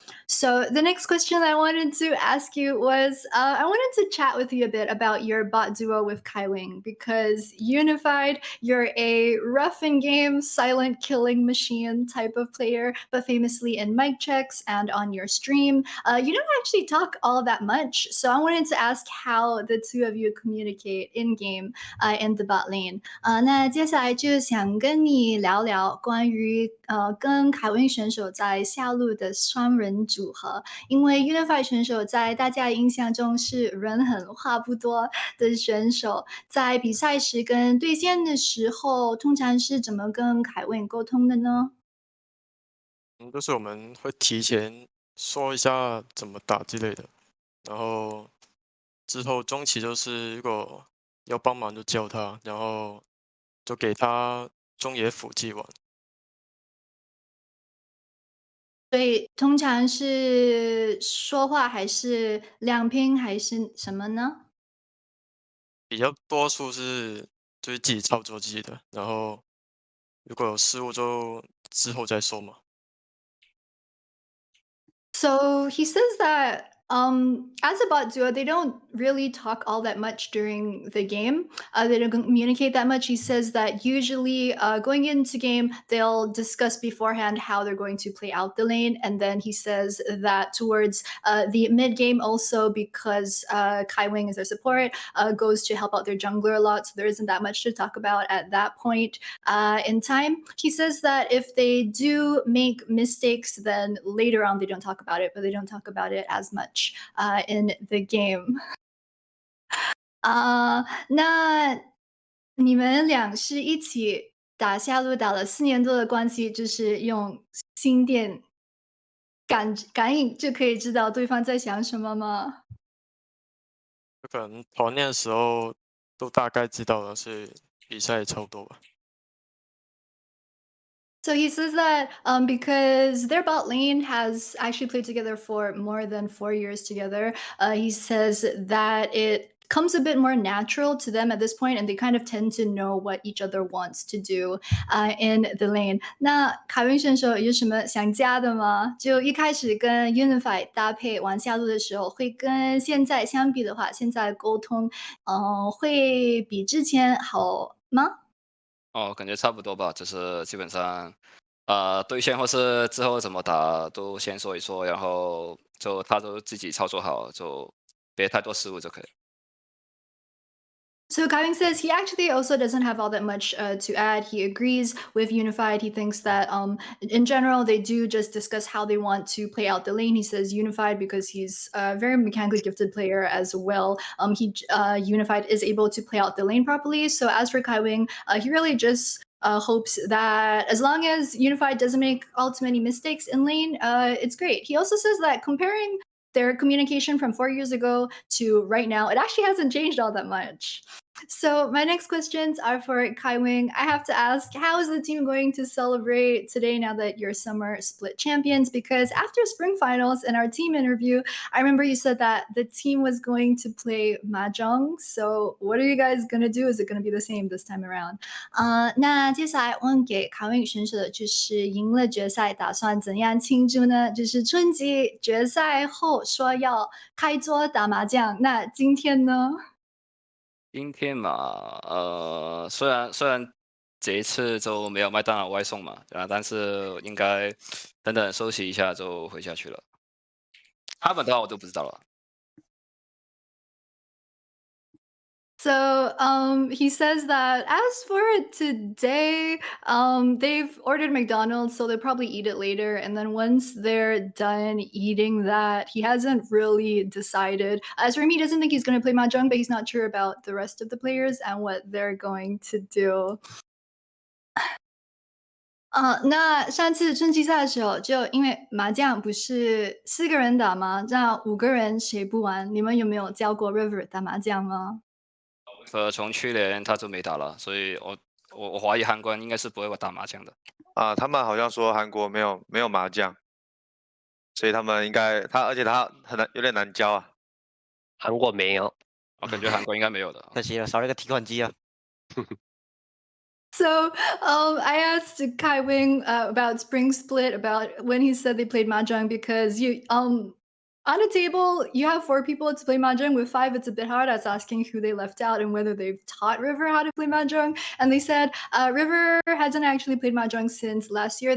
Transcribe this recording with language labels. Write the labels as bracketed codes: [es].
[en] So the next question I wanted to ask you was, I wanted to chat with you a bit about your bot duo with Kaiwing, because Unified, you're a rough in game, silent killing machine type of player, but famously in mic checks and on your stream, you don't actually talk all that much. So I wanted to ask how the two of you communicate in game in the bot lane. [zh] 那接下来就想跟你聊聊关于跟凯文选手在下路的双人组合，因为 Unified 选手在大家印象中是人狠话不多的选手，在比赛时跟对线的时候，通常是怎么跟凯文沟通的呢？就是我们会提前说一下怎么打之类的，然后之后中期就是如果要帮忙就叫他，然后就给他中野辅技玩。所以通常是说话还是亮拼还是什么呢？比较多数是就是自己操作自己的，然后如果有失误就之后再说嘛。 [en] So he says that as a bot duo, they don't really talk all that much during the game. They don't communicate that much. He says that usually going into game, they'll discuss beforehand how they're going to play out the lane. And then he says that towards the mid game also, because Kai Wing is their support, goes to help out their jungler a lot. So there isn't that much to talk about at that point in time. He says that if they do make mistakes, then later on they don't talk about it, but they don't talk about it as much in the game. [zh] 那你们俩是一起打下路打了4年多的关系，就是用心电感应就可以知道对方在想什么吗？就可能团练的时候都大概知道了，所以比赛也差不多吧。 [en] So he says that because their bot lane has actually played together for more than 4 years together, he says that it comes a bit more natural to them at this point, and they kind of tend to know what each other wants to do in the lane. [zh] 那凯文选手有什么想加的吗？就一开始跟 Unify 搭配玩下路的时候，会跟现在相比的话，现在沟通会比之前好吗？感觉差不多吧，就是基本上，对线或是之后怎么打都先说一说，然后就他都自己操作好，就别太多失误就可以。 [en] So Kaiwing says he actually also doesn't have all that much to add. He agrees with Unified. He thinks that in general they do just discuss how they want to play out the lane. He says Unified because he's a very mechanically gifted player as well. Unified is able to play out the lane properly. So as for Kaiwing, he really just hopes that as long as Unified doesn't make all too many mistakes in lane, it's great. He also says that comparing their communication from 4 years ago to right now, it actually hasn't changed all that much. So my next questions are for Kai Wing. I have to ask, how is the team going to celebrate today now that you're summer split champions? Because after spring finals and our team interview, I remember you said that the team was going to play mahjong. So what are you guys going to do? Is it going to be the same this time around? [zh] 那接下来问给卡威选手的就是赢了决赛，打算怎样庆祝呢？就是春季决赛后说要开桌打麻将，那今天呢？今天嘛，虽然这一次就没有麦当劳外送嘛，但是应该等等休息一下就回家去了。他们的话我都不知道了。 [en] So he says that as for today, they've ordered McDonald's, so they'll probably eat it later. And then once they're done eating that, he hasn't really decided. As for him, he doesn't think he's going to play mahjong, but he's not sure about the rest of the players and what they're going to do. [zh] 那上次春季赛的时候，就因为麻将不是4个人打吗？这样5个人谁不玩？你们有没有教过 River 打麻将吗？从去年他就没打了，所以我怀疑韩国人应该是不会打麻将的。他们好像说韩国没有麻将，所以他们应该而且他有点难教啊。韩国没有，我感觉韩国应该没有的。可惜了，少了一个提款机啊。 [en] So I asked Kai Wing about Spring Split, about when he said they played mahjong, because you on a table you have 4 people to play mahjong. With 5, it's a bit hard. I was asking who they left out and whether they've taught River how to play mahjong, and they said River hasn't actually played mahjong since last year.